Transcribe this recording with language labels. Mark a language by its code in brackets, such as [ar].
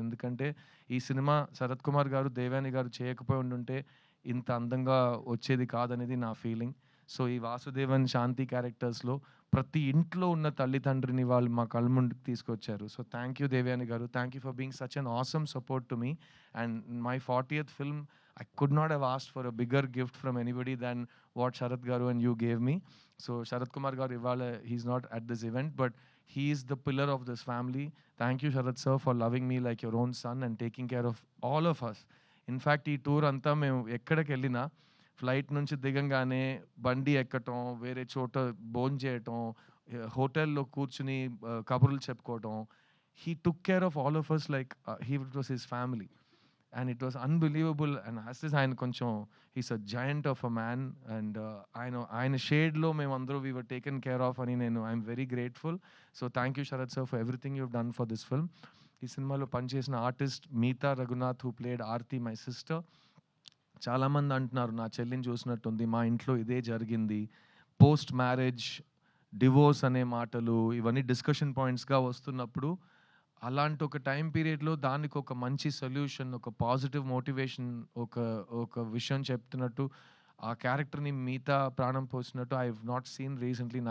[te] ఎందుకంటే ఈ సినిమా శరత్ కుమార్ గారు, దేవాని గారు చేయకపోయి ఉండుంటే ఇంత అందంగా వచ్చేది కాదనేది నా ఫీలింగ్. సో ఈ వాసుదేవన్, శాంతి క్యారెక్టర్స్లో ప్రతి ఇంట్లో ఉన్న తల్లిదండ్రిని వాళ్ళు మా కళ్ళ ముందుకు తీసుకొచ్చారు. [en] So thank you Devayani garu. Thank you for being such an awesome support to me. And my 40th film, I could not have asked for a bigger gift from anybody than what Sharath Garu and you gave me. So Sharath Kumar Garu ivala, he's not at this event, but he is the pillar of this family. Thank you Sharath sir for loving me like your own son and taking care of all of us. [te] In fact ఈ tour అంతా మేము ఎక్కడికి వెళ్ళినా flight నుంచి దిగంగానే బండి ఎక్కటం, వేరే చోట భోంచేయటం, హోటల్లో కూర్చుని కబుర్లు చెప్పుకోవటం. [en] He took care of all of us like it was his family. And it was unbelievable. And as this [te] ఆయన కొంచెం [en] he's a giant of a man. And [te] ఆయన షేడ్లో మేమందరూ [en] we were taken care of అని I'm very grateful. So thank you Sharath sir for everything you've done for this film. [te] ఈ సినిమాలో పనిచేసిన artist Meetha Raghunath [en] who played [te] Aarti, [en] my sister. [te] చాలామంది అంటున్నారు నా చెల్లిని చూసినట్టుంది, మా ఇంట్లో ఇదే జరిగింది. పోస్ట్ మ్యారేజ్ డివోర్స్ అనే మాటలు ఇవన్నీ డిస్కషన్ పాయింట్స్గా వస్తున్నప్పుడు అలాంటి ఒక టైం పీరియడ్లో దానికి ఒక మంచి సొల్యూషన్, ఒక పాజిటివ్ మోటివేషన్, ఒక విషయం చెప్తున్నట్టు ఆ క్యారెక్టర్ని మిగతా ప్రాణం పోసినట్టు [en] I have not seen recently.